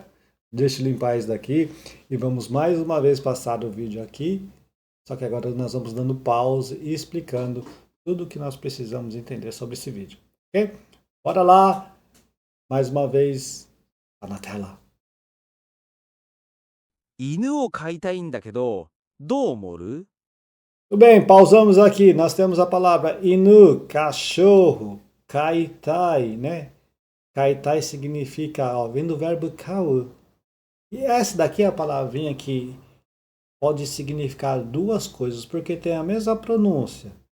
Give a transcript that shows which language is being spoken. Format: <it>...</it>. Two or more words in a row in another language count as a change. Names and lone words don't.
<pt>Deixa eu limpar isso daqui e vamos mais uma vez passar o vídeo aqui. Só que agora nós vamos dando pause e explicando tudo o que nós precisamos entender sobre esse vídeo, ok? Bora lá! Mais uma vez, tá na tela.</pt> <ja>犬を飼いたいんだけど、どう思う？</ja> <pt>Tudo bem, pausamos aqui. Nós temos a palavra inu, cachorro, kaitai, né? Kaitai significa, ó, vem do verbo kau. E essa daqui é a palavrinha que pode significar duas coisas, porque tem a mesma pronúncia.</pt>